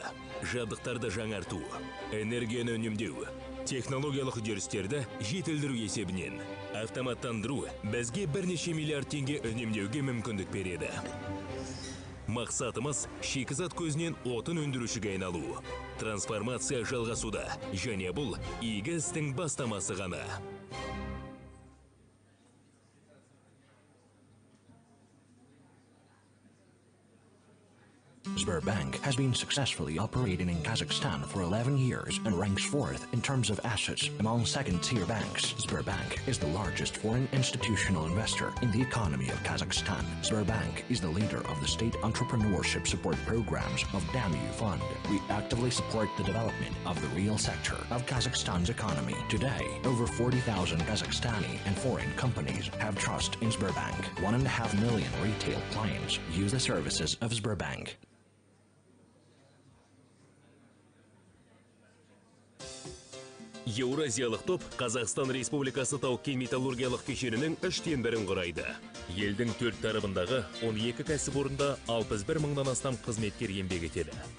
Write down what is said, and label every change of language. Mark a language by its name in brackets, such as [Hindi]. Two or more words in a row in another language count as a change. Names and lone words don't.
[Kazakh] Жабдықтарды жаңарту, энергияны үнемдеу, технологиялық үдерістерді жетілдіру есебінен автоматтандыру бізге бірнеше миллиард теңге үнемдеуге мүмкіндік береді. Мақсатымыз шикізат көзінен отын өндірушіге айналу. Трансформация жалғасуда, және бұл игі істің бастамасы ғана. [English] Sberbank has been successfully operating in Kazakhstan for 11 years and ranks 4th in terms of assets among second-tier banks. Sberbank is the largest foreign institutional investor in the economy of Kazakhstan. Sberbank is the leader of the state entrepreneurship support programs of DAMU Fund. We actively support the development of the real sector of Kazakhstan's economy. Today, over 40,000 Kazakhstani and foreign companies have trust in Sberbank. 1.5 million retail clients use the services of Sberbank. [Kazakh] Еуразиялық топ Қазақстан Республикасы тау-кен металлургиялық кешенінің 3/4 құрайды. Елдің 4 тарабындағы 12 кәсіпорында 61 мыңнан астам қызметкер еңбек етеді.